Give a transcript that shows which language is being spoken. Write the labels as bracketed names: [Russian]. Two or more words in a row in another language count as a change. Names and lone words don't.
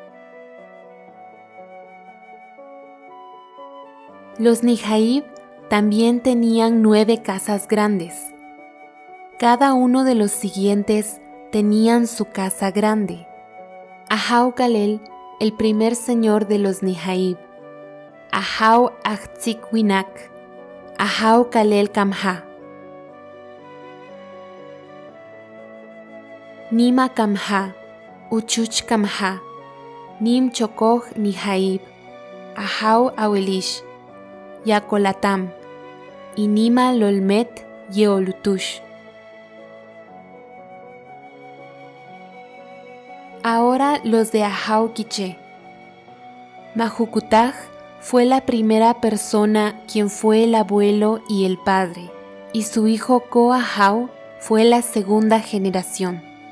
[Spanish] Los Nijaib también tenían 9 casas grandes. Cada uno de los siguientes tenían su casa grande. Ahau Calel, el primer señor de los Nijaib. Ahau Ajtzik-Winak, Ahau Calel Camja. Nima Camja, Uchuchkamha, Nim Chokoj Nihaib, Ahau Awelish, Yakolatam, Inima Lolmet Yeolutush. Ahora los de Ahau Quiché. Majucutaj fue la primera persona quien fue el abuelo y el padre, y su hijo Coahau fue la segunda generación.